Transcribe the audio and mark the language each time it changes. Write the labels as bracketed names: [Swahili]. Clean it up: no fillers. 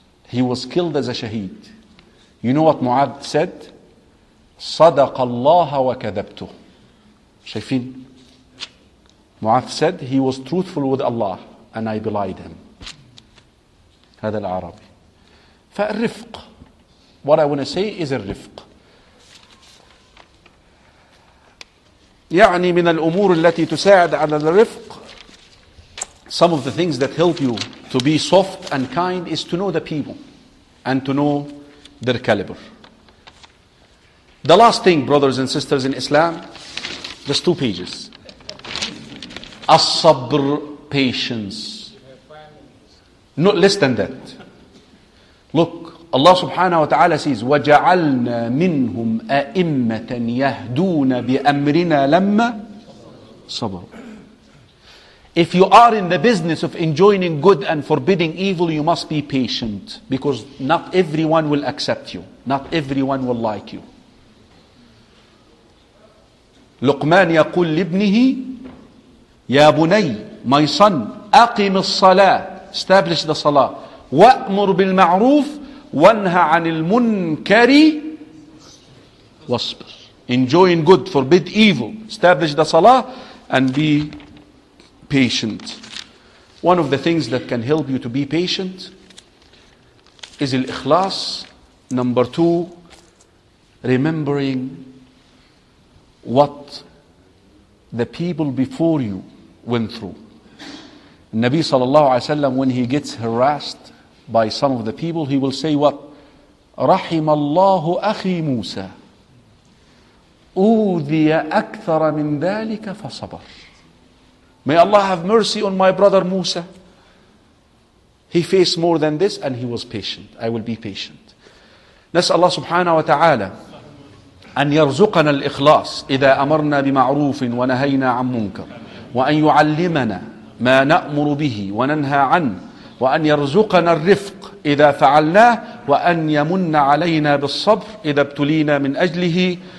[English] He was killed as a shaheed. You know what Mu'adh said? [Arabic] صدق الله وكذبته. شايفين? [English] Mu'adh said he was truthful with Allah and I belied him. [Arabic] هذا العربي. فالرفق. [English] What I want to say is الرفق. [Arabic] يعني من الأمور التي تساعد على الرفق. [English] Some of the things that help you to be soft and kind is to know the people and to know their caliber. The last thing, brothers and sisters in Islam, just two pages. As-sabr, patience. No, less than that. Look, Allah subhanahu wa ta'ala says, [Arabic] وَجَعَلْنَا مِنْهُمْ أَئِمَّةً يَهْدُونَ بِأَمْرِنَا لَمَّا صَبَرُ. [English] If you are in the business of enjoining good and forbidding evil, you must be patient because not everyone will accept you. Not everyone will like you. [Arabic] لقمان يقول لابنه يا بني [English] my son [Arabic] أقم الصلاة [English] establish the [Arabic] صلاة وأمر بالمعروف وانهى عن المنكر واصبر. [English] Enjoin good, forbid evil, establish the صلاة and be patient. One of the things that can help you to be patient is al-ikhlas. Number two, remembering what the people before you went through. Nabi sallallahu alayhi wa sallam, when he gets harassed by some of the people, he will say what? [Arabic] رحم الله أخي موسى أوذي أكثر من ذلك فصبر. [English] May Allah have mercy on my brother Musa. He faced more than this and he was patient. I will be patient. [Arabic] نسأل الله سبحانه وتعالى أن يرزقنا الإخلاص إذا أمرنا بمعروف ونهينا عن منكر وأن يعلمنا ما نأمر به وننهى عنه وأن يرزقنا الرفق إذا فعلناه وأن يمن علينا بالصبر إذا ابتلينا من أجله.